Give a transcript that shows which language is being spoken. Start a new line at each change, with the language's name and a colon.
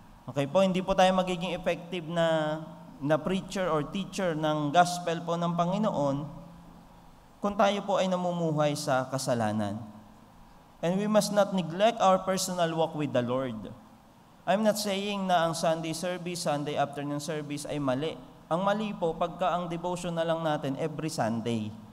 Filipino: Okay po, hindi po tayo magiging effective na
English: preacher or teacher
Filipino: ng gospel po ng Panginoon kung tayo po ay namumuhay sa kasalanan.
English: And we must not neglect our personal walk with the Lord. I'm not saying
Filipino: na ang
English: Sunday service, Sunday afternoon service
Filipino: ay mali. Ang mali po, pagka ang devotion na lang natin
English: every Sunday.